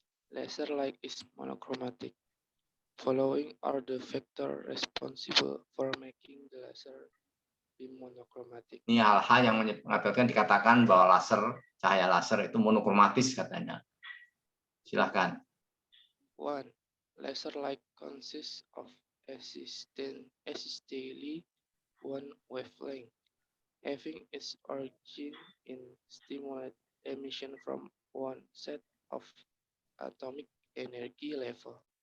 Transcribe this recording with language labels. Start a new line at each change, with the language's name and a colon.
English: Laser light is monochromatic. Following are the factors responsible for making the laser beam monochromatic.
Indonesian: Ini hal-hal yang mengakibatkan dikatakan bahwa cahaya laser itu monokromatis katanya. Silahkan. 1.
English: Laser light consists of existentially one wavelength, having its origin in stimulated emission from one set of atomic energy level.